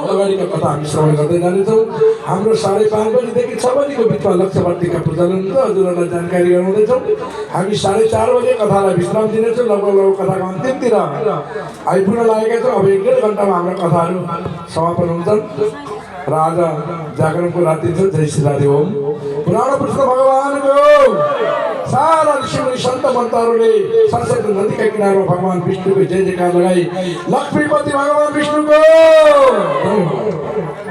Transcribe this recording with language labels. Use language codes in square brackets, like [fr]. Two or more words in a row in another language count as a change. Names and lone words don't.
[ne] अगाडिको कथा हामी श्रवण गर्दै जानेछौँ। हाम्रो 5:30 बजीदेखि 6 बजीको बिचमा लक्ष्यवर्तीका पूजन हुन्छ, हजुरहरूलाई जानकारी गराउँदैछौँ। हामी 4:30 बजे कथालाई विश्राम दिनेछौँ। लगभग कथाको अन्तिमतिर आइपुग्न लागेका छौँ। अब 1-1.5 घन्टामा हाम्रो कथाहरू समापन हुन्छन् र आज जागरणको राति छ। जय श्री राधे ओम। पुराण पुरुष भगवानको सारा ऋषिमुनि सन्त मन्तहरूले सरस्वती नदीका किनारमा भगवान विष्णुको जय जयकार लगाई। लक्ष्मीपति भगवान विष्णुको